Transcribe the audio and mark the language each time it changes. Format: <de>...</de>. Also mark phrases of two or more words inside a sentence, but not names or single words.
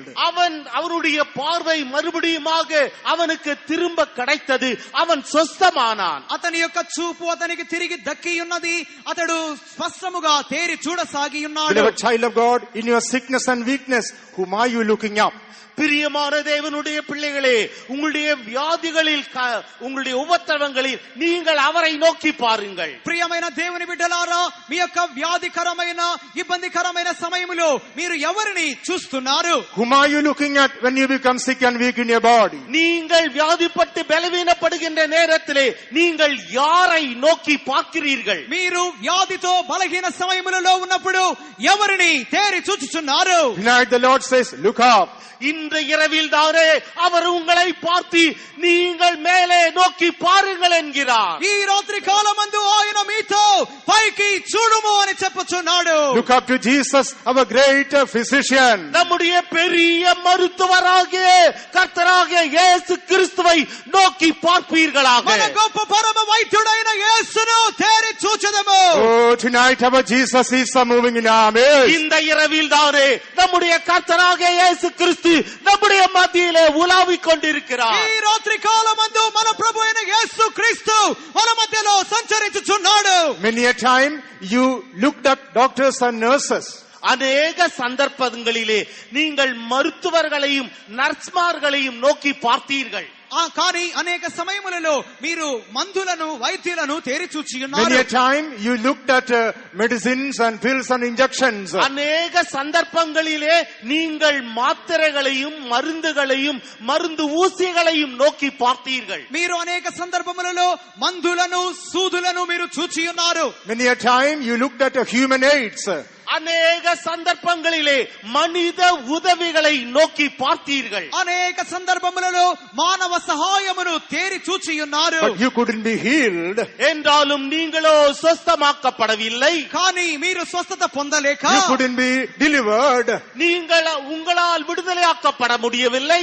<ta>அவருடைய பார்வை மறுபடியுமாக அவனுக்கு திரும்ப கிடைத்தது. அவன் சொஸ்தமானான்.</ta> <te>అతని యొక్క చూపు అతనికి తిరిగి దక్కి ఉన్నది. అతడు స్పష్టముగా తేరి చూడసాగి ఉన్నాడు.</te> <en>Beloved child of God, in your sickness and weakness, whom are you looking up?</en> <ta>பிரியமான தேவனுடைய பிள்ளைகளே, உங்களுடைய வியாதிகளில் உங்களுடைய உபத்திரவங்களில் நீங்கள் அவரை நோக்கி பாருங்கள்.</ta> <te>ప్రియమైన దేవుని బిడ్డలారా, మీ యొక్క వ్యాధికరమైన ఇబ్బందికరమైన సమయములో మీరు ఎవరిని చూస్తున్నారు?</te> <en>Whom are you looking at when you become sick and weak in your body?</en> <ta>நீங்கள் வியாதிப்பட்டு பலவீனப்படுகின்ற நேரத்திலே நீங்கள் யாரை நோக்கி பார்க்கிறீர்கள்?</ta> <te>మీరు వ్యాధితో బలహీన సమయములలో ఉన్నప్పుడు ఎవరిని తేరి చూచుచున్నారు?</te> <en>Tonight the Lord says, look up.</en> <ta>இன்று இரவில் தானே அவர் உங்களை பார்த்து நீங்கள் மேலே நோக்கி பாருங்கள் என்கிறார்.</ta> <te>ఈ రాత్రి కాలమందు ఆయన మీతో పైకి చూడుము అని చెప్పుచున్నాడు.</te> <en>Look up to Jesus, our great physician.</en> <ta>நம்முடைய பெரிய மருத்துவராகிய கர்த்தராகிய இயேசு கிறிஸ்துவை நோக்கி பார்ப்பீர்களாக.</ta> <te>మన గొప్ప పరమ వైద్యుడైన యేసును తేరి చూచెదము.</te> <en>Oh, tonight our Jesus is moving in our midst.</en> <ta>இந்த இரவில் தானே நம்முடைய கர்த்தராகிய இயேசு கிறிஸ்து நம்முடைய மத்தியிலே உலாவிக் கொண்டிருக்கிறார்.</ta> <te>ఈ రాత్రి కాలమందు మన ప్రభువైన యేసు క్రీస్తు మన మధ్యలో సంచరించుచున్నాడు.</te> <en>Many a time you looked at doctors and nurses.</en> <ta>அநேக சந்தர்ப்பங்களிலே நீங்கள் மருத்துவர்களையும் நர்ஸ்மார்களையும் நோக்கி பார்த்தீர்கள்.</ta> <te>కానీ అనేక సమయములలో మీరు మందులను వైద్యులను తేరి చూచి</te> <en>Many</en> <te>ఉన్నారు.</te> <en>a time you looked at medicines and pills and injections.</en> <ta>அநேக சந்தர்ப்பங்களிலே நீங்கள் மாத்திரைகளையும் மருந்துகளையும் மருந்து ஊசிகளையும் நோக்கி பார்த்தீர்கள்.</ta> <te>మీరు అనేక సందర్భములలో మందులను సూదులను మీరు చూచి ఉన్నారు.</te> <en>Many a time you looked at human aids.</en> <ta>அநேக சந்தர்ப்பங்களிலே மனித உதவிகளை நோக்கி பார்த்தீர்கள்.</ta> <te>అనేక సందర్భములలో మానవ సహాయమును తేరి చూచి ఉన్నారు.</te> <en>But you couldn't be healed.</en> <ta>என்றாலும் நீங்களோ சொஸ்தமாக்கப்படவில்லை.</ta> <te>కానీ మీరు స్వస్థత పొందలేక,</te> <en>You couldn't be delivered.</en> <ta>உங்களால் விடுதலையாக்கப்பட முடியவில்லை.</ta>